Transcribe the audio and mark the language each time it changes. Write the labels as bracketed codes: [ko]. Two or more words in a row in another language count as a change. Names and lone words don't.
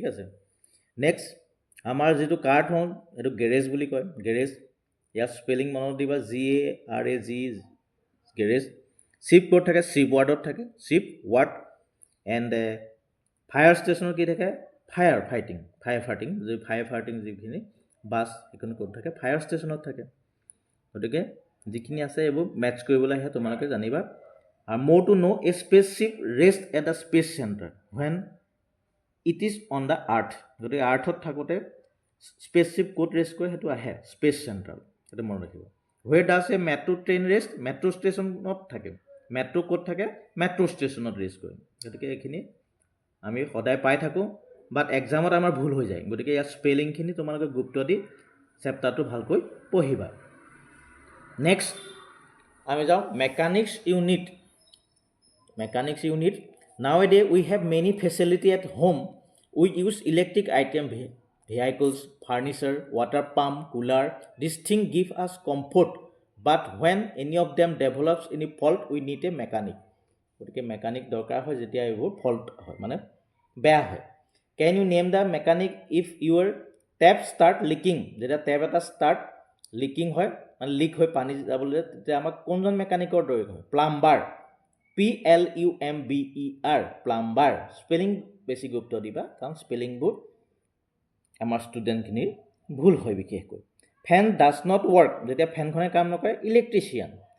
[as] আছে নেক্সট আমাৰ যেটো কাৰ থওঁ সেইটো গেৰেজ বুলি কয় গেৰেজ ইয়াৰ স্পেলিং মনত দিবা GARAG গেৰেজ শিপ কোড থাকে শিপ ওয়াৰ্ডত থাকে [en] ship ward and fire [as] ষ্টেচনৰ কি থাকে [en] fire fighting [as] যিখিনি বাছ এখন কোড থাকে ফায়াৰ ষ্টেচনত থাকে গতিকে যিখিনি আছে এইবোৰ মেচ কৰিবলৈ আহে তোমালোকে জানিবা [en] are more to know a spaceship rests at a space center when it is on the earth [as] গতিকে আৰ্থত থাকোতে spaceship ক'ত ৰেষ্ট কৰে হেতু আহে [en] space center [as] এটা মনত ৰাখিব [en] where does a metro train rest [as] metro ষ্টেচনত থাকে metro ক'ত থাকে metro ষ্টেচনত ৰেষ্ট কৰে গতিকে এইখিনি আমি সদায় পাই থাকো বাট এক্সামত আমাৰ ভুল হৈ যায় গতিকে ইয়াৰ স্পেলিং খিনি তোমালোকে গুৰুত্ব দি চেপ্টাৰটো ভালকৈ পঢ়িবা নেক্সট আমি যাওঁ মেকানিক্স [en] unit nowadays we have many facility at home we use electric item vehicles furniture water pump cooler this thing give us comfort but when any of them develops any fault we need a mechanic [as] গতিকে মেকানিক দৰকাৰ হয় যেতিয়া এইবোৰ ফল্ট হয় মানে বেয়া হয় [en] can you name the mechanic if your tap start leaking [as] যেতিয়া টেপ এটা [en] start leaking [as] হয় মানে লিক হৈ পানী যাবলৈ তেতিয়া আমাক কোনজন মেকানিকৰ দৰকাৰ হয় প্লাম্বাৰ PLUMBER প্লাম্বাৰ স্পেলিং বেছি গুৰুত্ব দিবা কাৰণ স্পেলিংবোৰ আমাৰ ষ্টুডেণ্টখিনিৰ ভুল হয় বিশেষকৈ [en] fan does not work [as] যেতিয়া ফেনখনে কাম নকৰে ইলেক্ট্ৰিচিয়ান